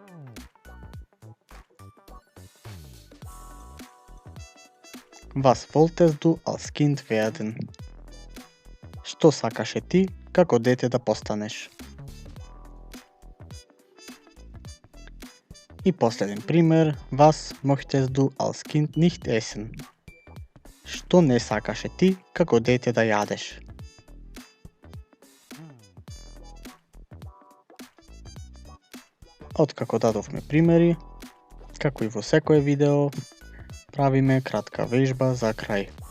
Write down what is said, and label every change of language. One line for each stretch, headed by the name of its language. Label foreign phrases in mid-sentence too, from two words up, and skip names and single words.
German: Was wolltest du als Kind werden?
Macedonian: Што сакаше ти како дете да постанеш? И последен пример,
German: was möchtest du als Kind nicht essen?
Macedonian: Што не сакаше ти како дете да јадеш? Откако дадовме примери, како и во секое видео, правиме кратка вежба за крај.